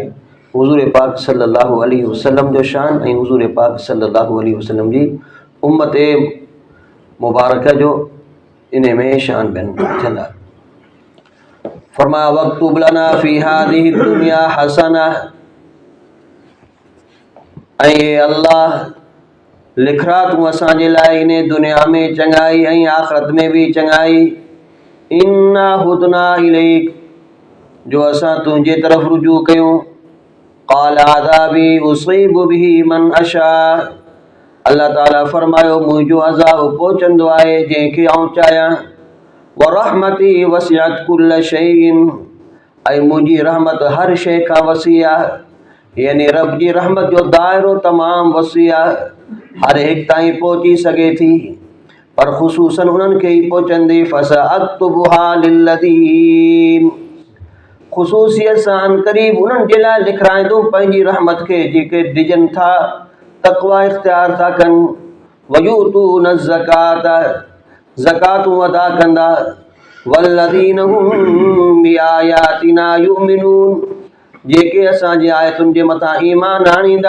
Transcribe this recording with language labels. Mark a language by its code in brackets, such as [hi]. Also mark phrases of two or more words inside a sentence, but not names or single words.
[sd] हुज़ूर पाक [ar] صلى الله عليه وسلم [sd] जो शान ऐं हुज़ूर पाक [ar] صلى الله عليه وسلم [sd] जी उम्मत मुबारक जो इन में शान बयान थींदा। [ar] फरमाया واكتب لنا في هذه الدنيا حسنة. [sd] ऐं अल्लाह लिखरा तूं असांजे लाइ इन दुनिया में चङाई ऐं आख़िरत में बि चङाई। [ar] إنا هدنا إليك [sd] जो असां तुंहिंजे तरफ़ रुजू कयूं। [ar] قال عذابي أصيب به من أشاء. [sd] अल्लाह ताला फ़रमायो मुंहिंजो अज़ाब पहुचंदो आहे जंहिंखे आऊं चाहियां। [ar] ورحمتي وسعت كل شيء [sd] ऐं मुंहिंजी रहमत हर शइ खां वसी आहे, यानी रब जी रहमत जो दाइरो तमामु वसी आहे, हर हिकु ताईं पहुची सघे थी, पर ख़ुसूसन उन्हनि खे ई पहुचंदी। [ar] فسأكتبها للذين [sd] ख़ुसूसियत सां अनक़रीब उन्हनि जे लाइ लिखाईंदुमि पंहिंजी रहमत खे जेके डिॼनि था, तक़वा इख़्तियार था कनि, [ar] ويؤتون الزكاة [sd] ज़कातूं अदा कंदा, [ar] والذين هم بآياتنا يؤمنون [sd] जेके असांजे आयतुनि जे मथां ईमान आणींदा।